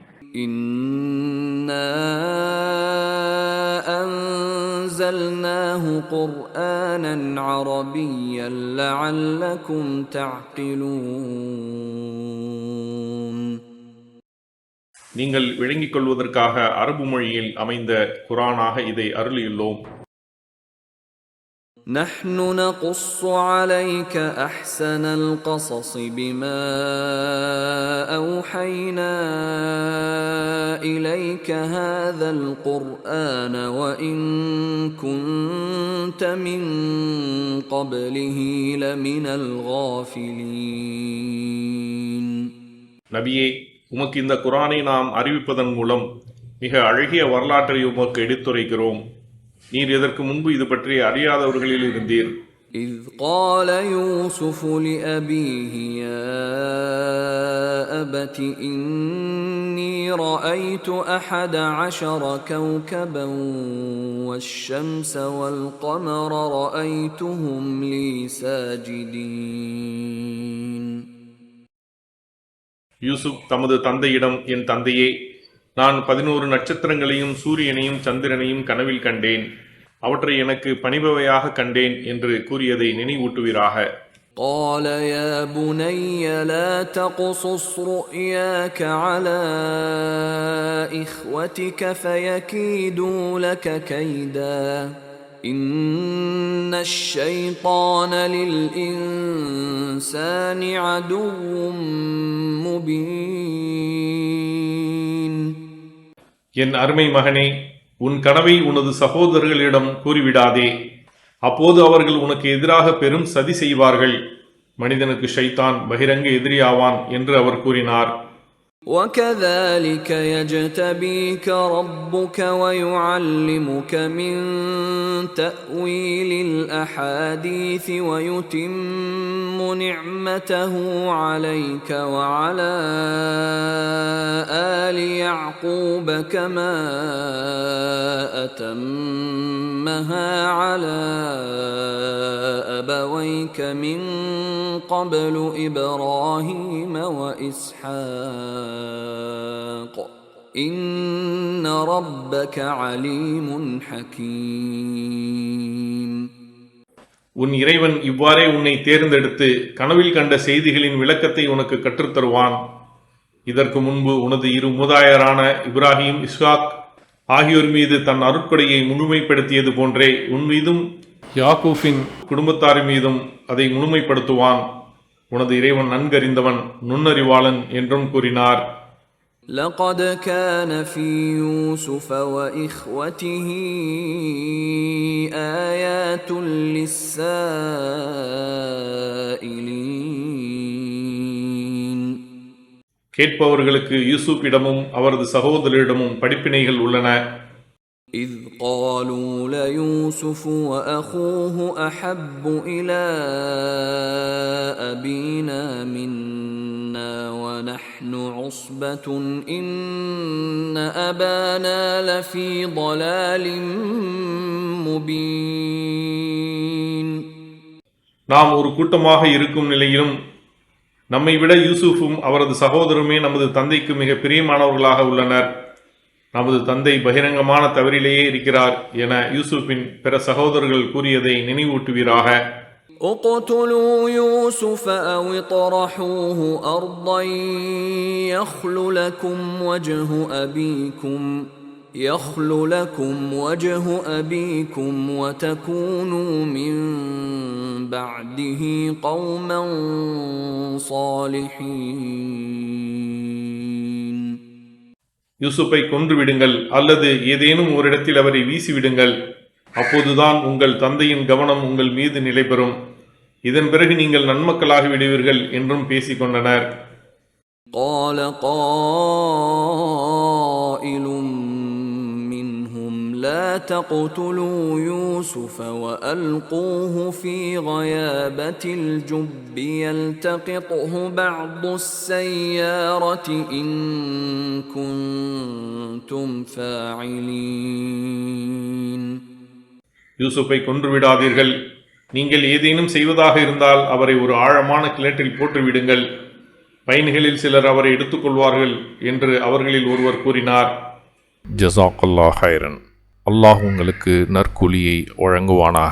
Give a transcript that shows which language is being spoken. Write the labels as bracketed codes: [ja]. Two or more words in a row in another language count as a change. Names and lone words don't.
[ar] إنا أنزلناه قرآنا عربيا لعلكم تعقلون. [ta] நீங்கள் விளங்கிக் கொள்வதற்காக அரபு மொழியில் அமைந்த குர்ஆனாக இதை அருளியுள்ளோம். [ar] نحن نقص عليك أحسن القصص بما أوحينا إليك هذا القرآن وإن كنت من قبله لمن الغافلين. [ta] நபியே, உமக்கு இந்த குர்ஆனை நாம் அறிவிப்பதன் மூலம் மிக அழகிய வரலாற்றை உமக்கு எடுத்துரைக்கிறோம். நீர் இதற்கு முன்பு இது பற்றி அறியாதவர்களில் இருந்தீர். [ar] إذ قال يوسف لأبيه يا أبت إني رأيت 11 كوكبا والشمس والقمر رأيتهم لي ساجدين. [ta] யூசுப் தமது தந்தையிடம், என் தந்தையே, நான் 11 நட்சத்திரங்களையும் சூரியனையும் சந்திரனையும் கனவில் கண்டேன், அவற்றை எனக்கு பணிபவையாக கண்டேன் என்று கூறியதை நினைவூட்டுவீராக. [ar] قال يا بني لا تقصص رؤياك على إخوتك فيكيدوا لك كيدا إن الشيطان للإنسان عدو مبين. [ta] என் அருமை மகனே, உன் கனவை உனது சகோதரர்களிடம் கூறிவிடாதே, அப்போது அவர்கள் உனக்கு எதிராக பெரும் சதி செய்வார்கள். மனிதனுக்கு ஷைத்தான் பகிரங்க எதிரியாவான் என்று அவர் கூறினார். [ar] وكذلك يجتبيك ربك ويعلمك من تأويل الأحاديث ويتم نعمته عليك وعلى آل يعقوب كما أتمها على أبويك من قبل إبراهيم وإسحاق إن ربك عليم حكيم. [ta] உன் இறைவன் இவ்வாறே உன்னை தேர்ந்தெடுத்து கனவில் கண்ட செய்திகளின் விளக்கத்தை உனக்கு கற்றுத்தருவான். இதற்கு முன்பு உனது இரு மூதாயரான இப்ராஹிம், இஸ்ஹாக் ஆகியோர் மீது தன் அருட்கொடையை முழுமைப்படுத்தியது போன்றே உன் மீதும் யாக்கூபின் குடும்பத்தார் மீதும் அதை முழுமைப்படுத்துவான். உனது இறைவன் நன்கறிந்தவன், நுண்ணறிவாளன் என்றும் கூறினார். [ar] لقد كان في يوسف وإخوته آيات للسائلين. [ta] கேட்பவர்களுக்கு யூசுப்பிடமும் அவரது சகோதரரிடமும் படிப்பினைகள் உள்ளன. [ar] إذ قالوا ليوسف وأخوه أحب إلى أبينا منا ونحن عصبة إن أبانا لفي ضلال مبين. [ta] நாம் ஒரு கூட்டமாக இருக்கும் நிலையிலும் நம்மை விட யூசுஃபும் அவரது சகோதரருமே நமது தந்தைக்கு மிக பிரியமானவர்களாக உள்ளனர். நமது தந்தை பகிரங்கமான தவறிலேயே இருக்கிறார் என யூசுஃபின் பிற சகோதரர்கள் கூறியதை நினைவூட்டுவீராக. [ar] اقتلوا يوسف أو اطرحوه أرضا يخل لكم وجه أبيكم يخل لكم وجه أبيكم وتكونوا من بعده قوما صالحين. [ta] யூசுப்பை கொன்றுவிடுங்கள் அல்லது ஏதேனும் ஒரு இடத்தில் அவரை வீசிவிடுங்கள். அப்போதுதான் உங்கள் தந்தையின் கவனம் உங்கள் மீது நிலை பெறும். இதன் பிறகு நீங்கள் நன்மக்களாகி விடுவீர்கள் என்றும் பேசிக்கொண்டனர். [ar] قال قائل منهم لا تقتلوا يوسف وألقوه في غيابة الجب يلتقطه بعض السيارة إن كنتم فاعلين. [ta] யூசுப்பை கொன்றுவிடாதீர்கள். நீங்கள் ஏதேனும் செய்வதாக இருந்தால் அவரை ஒரு ஆழமான கிணற்றில் போட்டுவிடுங்கள். பயணிகளில் சிலர் அவரை எடுத்துக்கொள்வார்கள் என்று அவர்களில் ஒருவர் கூறினார். [ar] جزاك الله خيرا. [ta] அல்லாஹ் உங்களுக்கு நற்கூலியை வழங்குவானாக.